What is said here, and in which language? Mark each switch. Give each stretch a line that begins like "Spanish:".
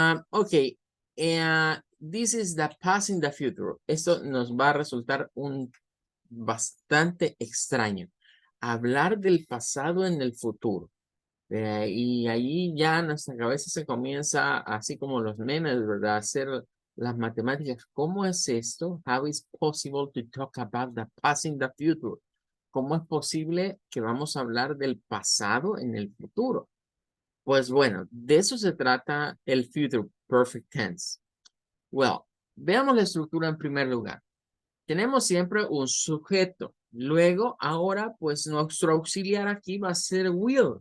English: Ok, this is the past in the future.
Spanish: Esto nos va a resultar bastante extraño. Hablar del pasado en el futuro. Y ahí ya nuestra cabeza se comienza, así como los memes, ¿verdad? A hacer las matemáticas. ¿Cómo es esto?
English: How is possible to talk about the past in the future?
Spanish: ¿Cómo es posible que vamos a hablar del pasado en el futuro? Pues bueno, de eso se trata el future perfect tense. Well, veamos la estructura en primer lugar. Tenemos siempre un sujeto. Luego, ahora, pues nuestro auxiliar aquí va a ser will.